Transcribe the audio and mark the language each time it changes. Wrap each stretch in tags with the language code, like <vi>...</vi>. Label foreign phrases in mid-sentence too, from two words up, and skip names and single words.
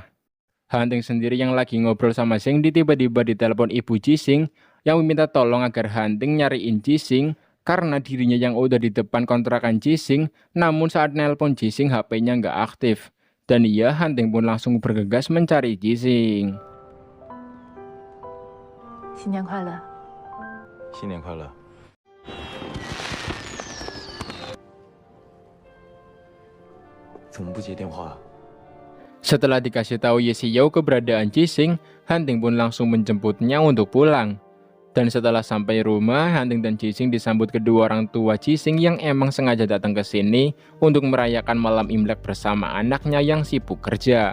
<id>Hunting sendiri yang lagi ngobrol sama Shengdi tiba-tiba ditelepon ibu Jising yang meminta tolong agar Hunting nyariin Jising karena dirinya yang udah di depan kontrakan Jising, namun saat nelpon Jising HP-nya nggak aktif. Dan iya, Hunting pun langsung bergegas mencari Jising.</id> <zh>新年快乐！新年快乐！怎么不接电话？</zh> <id>Setelah dikasih tahu Ye Xiao keberadaan Jising, Hunting pun langsung menjemputnya untuk pulang. Dan setelah sampai rumah, Hunting dan Jising disambut kedua orang tua Jising yang emang sengaja datang ke sini untuk merayakan malam Imlek bersama anaknya yang sibuk kerja.</id>